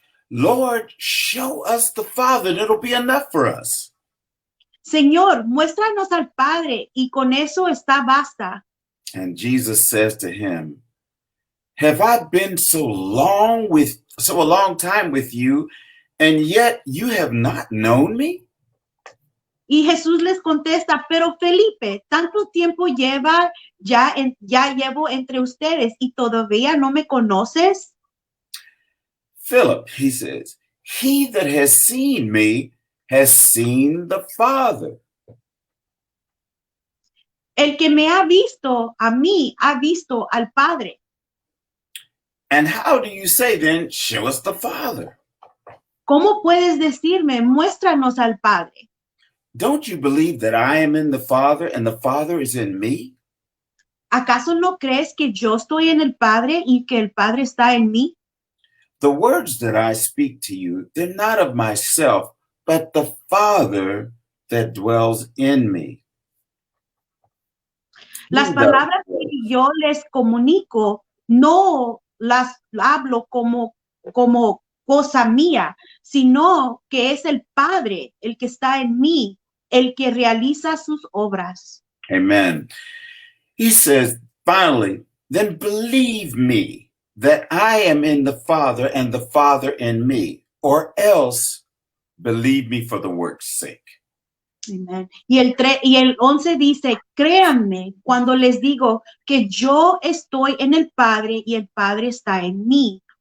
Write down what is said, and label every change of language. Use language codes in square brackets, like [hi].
[en] Lord, show us the Father and it'll be enough for us. [es] Señor, muéstranos al Padre y con eso está basta. [en] And Jesus says to him, have I been so a long time with you, and yet you have not known me? [es] Y Jesús les contesta, pero Felipe, tanto tiempo ya llevo entre ustedes y todavía no me conoces. [en] Philip, he says, he that has seen me has seen the Father. [es] El que me ha visto a mí, ha visto al Padre. [en] And how do you say then, show us the Father? [es] ¿Cómo puedes decirme, muéstranos al Padre? [en] Don't you believe that I am in the Father and the Father is in me? [es] ¿Acaso no crees que yo estoy en el Padre y que el Padre está en mí? [en] The words that I speak to you, they're not of myself, but the Father that dwells in me. [es] Las palabras que yo les comunico no las hablo como cosa mía, sino que es el Padre el que está en mí, el que realiza sus obras. [en] Amen. He says, finally, then believe me that I am in the Father and the Father in me, or else believe me for the work's sake. Amen. [es] Y el 11 dice, créanme cuando les digo que yo estoy en el Padre y el Padre está en mí.